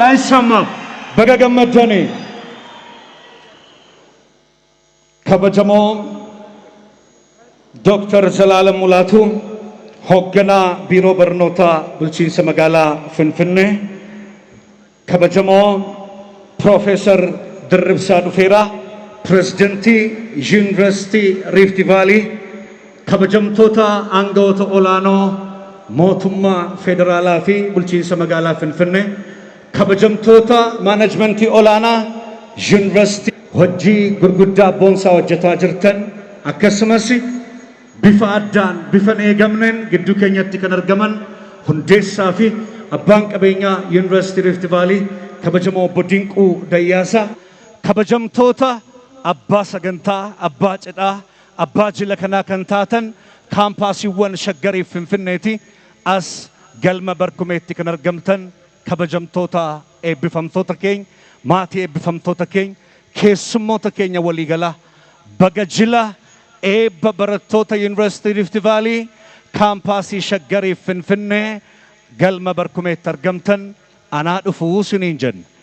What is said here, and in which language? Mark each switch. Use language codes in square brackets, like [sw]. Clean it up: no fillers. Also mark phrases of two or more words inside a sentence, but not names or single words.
[om] አይሰማም። baga gammaddanii kabajamoo Doktar Zalaalam Mulaatuu hogganaa biiroo barnootaa bulchiinsa magaalaa Finfinnee kabajamoo Pirofeesar Dirribsaa Duferaa pirezidantii yuunivarsiitii Rift Valley kabajamtoota angawoota olaanoo mootummaa federaalaa fi bulchiinsa magaalaa Finfinnee kabajamtoota manaajimantii olaanaa yuunivarsiitii hojii gurguddaa boonsaa hojjetaa jirtan akkasumas bifa addaan bifa eegamneen gidduu keenyatti kan argaman hundeessaa fi abbaan qabeenyaa yuunivarsiitii Rift Valley kabajamoo obbo Dinquu Dayyaasaa kabajamtoota abbaa sagantaa abbaa cidhaa abbaa jila kanaa kan taatan kaampaasiiwwan Shaggarii Finfinneeti as galma barkumeetti kan argamtan kabajamtoota eebbifamtoota keenya maatii eebbifamtoota keenya keessummoota keenya waliigalaa bagajila eebba barattoota yuunivarsiitii Rift Valley kaampaasii Shaggarii Finfinnee galma barkumeetti argamtan anaa dhufuu isiniin jenna.